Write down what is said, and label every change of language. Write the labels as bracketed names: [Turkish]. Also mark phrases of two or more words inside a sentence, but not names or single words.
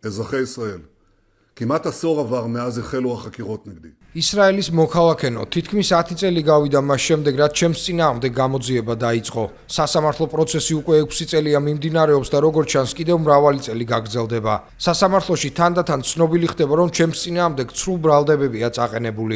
[Hebrew] אזרחי ישראל, כמעט עשור עבר מאז החלו החקירות נגדי. [Georgian] ისრაელის მოქალაქენო, თითქმის 10 წელი გავიდა მას შემდეგ, რაც ჩემს წინააღმდეგ გამოძიება დაიწყო. სასამართლო პროცესი უკვე 6 წელია მიმდინარეობს და როგორც ჩანს, კიდევ მრავალი წელი გაგრძელდება. სასამართლოში თანდათან ცნობილი ხდება, რომ ჩემს წინააღმდეგ ცრუ ბრალდებებია წაყენებული.